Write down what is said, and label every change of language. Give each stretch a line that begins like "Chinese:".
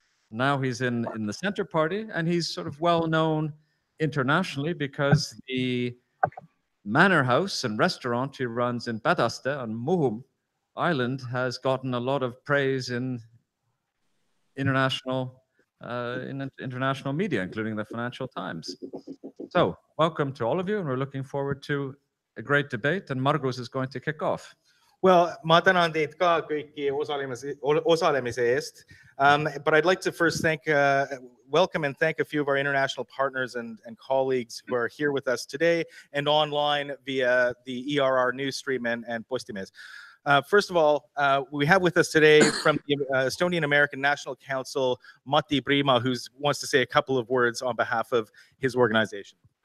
English: Now he's in the Centre Party, and he's sort of well known internationally because the manor house and restaurant he runs in Padaste on Muhum Island has gotten a lot of praise in international media, including the Financial Times. So welcome to all of you, and we're looking forward to a great debate, and Margus is going to kick off.
Estonian: Well, ma tänan teid ka kõiki osalemise eest.
English: But I'd like to first welcome and thank a few of our international partners and colleagues who are here with us today and online via the ERR news stream and Postimees. First of all, we have with us today from the Estonian American National Council, Mati Prima, who wants to say a couple of words on behalf of his organization.